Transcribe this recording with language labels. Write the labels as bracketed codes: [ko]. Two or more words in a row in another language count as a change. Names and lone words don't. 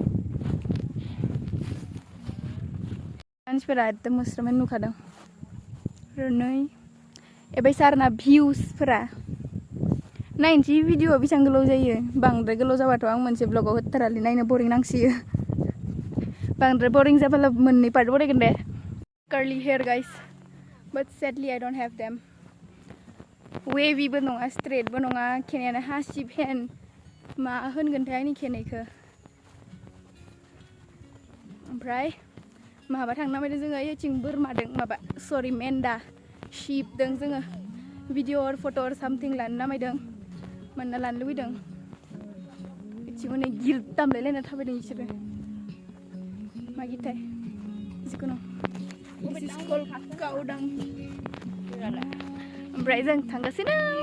[brx] मानसिफोरा एकदम मोस्रोमै नुखादों नै एबाय सारना भिउसफोरा नायनोसै भिडिअ'आ बेसेबां गोलाव जायो बांद्राय गोलाव जाबाथ' आं मोनसे ब्लगाव होथारालै नायनो बरिं नांसियो बांद्राय बरिं जाबाला मोननै पार्ट बनायगोन दे [en] curly hair guys but sadly I don't have them wavy [brx] बो नङा straight बो नङा खेनायानो हासि फेन मा होनगोनथाय आंनि खेनायखौ ओमफ्राय माबा थांनो नामायदों जोङो ओइथिं बोरमादों माबा सरि मेन्दा शिपदों जोङो भिडिअ और फट' और सामथिं लानो नामायदों मोनना लानो लुबैदों बिथिं हनै गिल्ट दामलायलायना थाबायदों बिसोरो मा गिथाय जिखुनु गावदां ओमफ्राय जों थांगासिनो